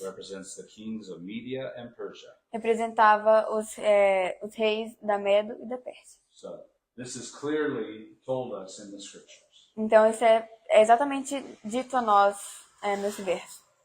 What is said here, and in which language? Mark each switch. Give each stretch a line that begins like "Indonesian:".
English: represents the kings of Media and Persia.
Portuguese: representava os reis da Medo e da Pérsia.
English: So this is clearly told us in the scriptures.
Portuguese: Então isso é exatamente dito a nós nesse verso.